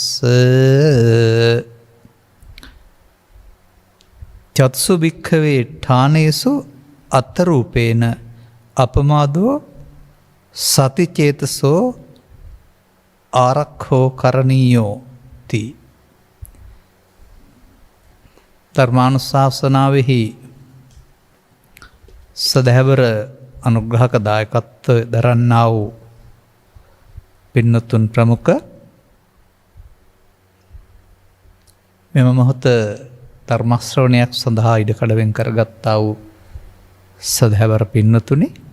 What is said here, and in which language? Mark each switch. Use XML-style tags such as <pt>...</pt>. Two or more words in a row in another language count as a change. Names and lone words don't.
<pi>චත්සු භික්ඛවේ ඨානේසු අත්තරූපේන අපමාදෝ සතිචේතසෝ ආරක්ඛෝ කරණීයෝ ති.</pi> <si>ධර්මානුශාසනාවෙහි සදහැවර අනුග්‍රහක දායකත්ව දරන්නා වූ පින්නතුන් ප්‍රමුඛ මෙම මොහොත ධර්ම ශ්‍රවණයක් සඳහා ඉඩකඩ වෙන් කරගත්තා වූ සදහැවර පින්නතුනි,</si>